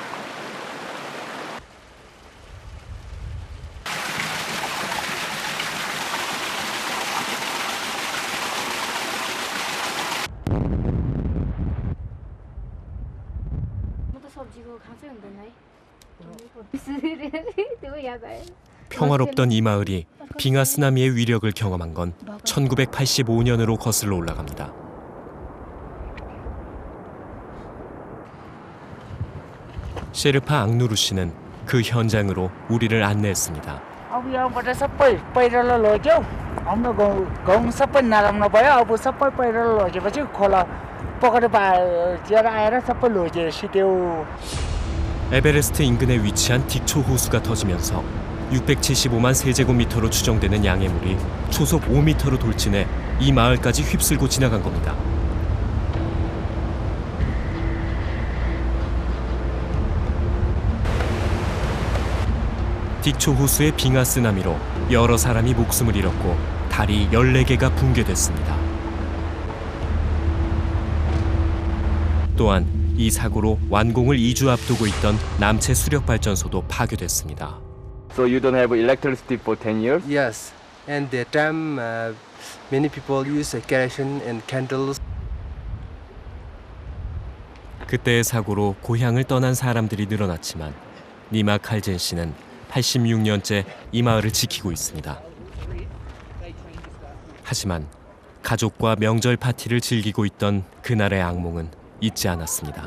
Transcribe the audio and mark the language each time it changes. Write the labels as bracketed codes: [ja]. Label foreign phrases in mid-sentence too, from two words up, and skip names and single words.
[ko] 평화롭던 이 마을이 빙하 쓰나미의 위력을 경험한 건 1985년으로 거슬러 올라갑니다. 셰르파 앙누루 씨는 그 현장으로 우리를 안내했습니다. [ne] अब यहाँबाट सबै पहिरोले लग्यो हाम्रो गाउँ सबै नाराम्रो भयो अब सबै पहिरोले लगेपछि खोला पकड पाएर आएर सबै लग्यो सिट्यो. [ko] 에베레스트 인근에 위치한 딕초 호수가 터지면서 675만 세제곱미터로 추정되는 양의 물이 초속 5m로 돌진해 이 마을까지 휩쓸고 지나간 겁니다. 딕초 호수의 빙하 쓰나미로 여러 사람이 목숨을 잃었고 다리 14개가 붕괴됐습니다. 또한 이 사고로 완공을 2주 앞두고 있던 남체 수력 발전소도 파괴됐습니다. [en] So you don't have electricity for 10 years? Yes. And that time, many people use kerosene and candles. [ko] 그때의 사고로 고향을 떠난 사람들이 늘어났지만 니마 칼젠 씨는 86년째 이 마을을 지키고 있습니다. 하지만 가족과 명절 파티를 즐기고 있던 그날의 악몽은 잊지 않았습니다.